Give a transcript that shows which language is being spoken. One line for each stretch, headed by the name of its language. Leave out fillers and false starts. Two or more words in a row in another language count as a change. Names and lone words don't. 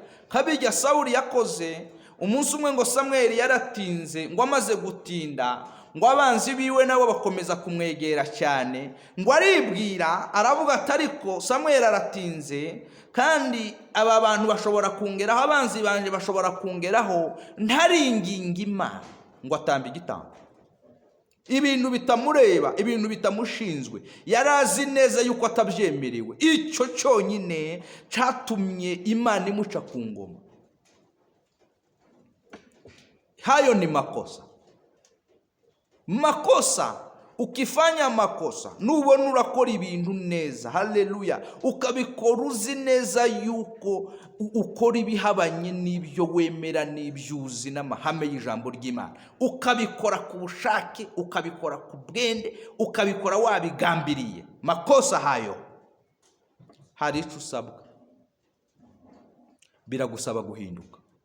Kinyarwanda: Kabijya Sawuli yakoze umunsi umwe ngo Samweli yaratinze, ngo amaze gutinda ngo abanzi biwe nabo bakomeza kumwegera cyane, ngo aribwira aravuga ati ariko Samweli aratinze kandi aba bantu bashobora kungeraho, abanzi banje bashobora kungeraho ntaringinga Imana, ngo atamba igitambo. Ibintu bitamureba, ibintu bitamushinzwe, yarazi neza yuko atabyemerewe. Icyo cyonyine cyatumye Imana imuca ku ngoma.
Swahili: Hayo ni makosa. Makosa, ukifanya makosa,
Kinyarwanda: nubona urakora ibintu neza, haleluya, ukabikora uzi neza yuko ukora ibihabanye n'ibyo wemera n'ibyuzi n'amahame y'ijambo ry'Imana, ukabikora ku bushake, ukabikora ku bwende, ukabikora wabigambiriye,
Swahili: makosa hayo
Kinyarwanda: hari icyo usabwa, biragusaba guhinduka.